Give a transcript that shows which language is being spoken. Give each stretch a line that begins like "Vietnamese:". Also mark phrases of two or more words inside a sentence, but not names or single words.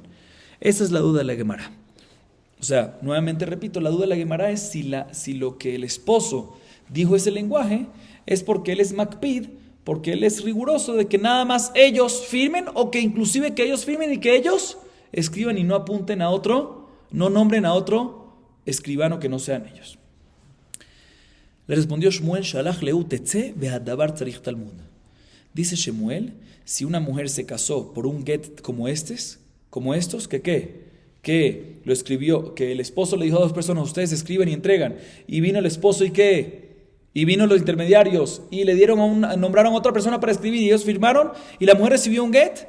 Spanish: Esa es la duda de la Gemara. O sea, nuevamente repito, la duda de la Gemara es si lo que el esposo dijo ese lenguaje es porque él es makpid, porque él es riguroso de que nada más ellos firmen, o que inclusive que ellos firmen y que ellos escriban y no apunten a otro, no nombren a otro escribano que no sean ellos. Le respondió
Hebrew: Shmuel, שלח ליה תצא והדבר צריך תלמוד.
Spanish: Dice Shmuel, si una mujer se casó por un get como estos, que lo escribió, que el esposo le dijo a dos personas, ustedes escriben y entregan, y vino el esposo y ¿qué? Y vino los intermediarios y le nombraron a otra persona para escribir y ellos firmaron y la mujer recibió un get.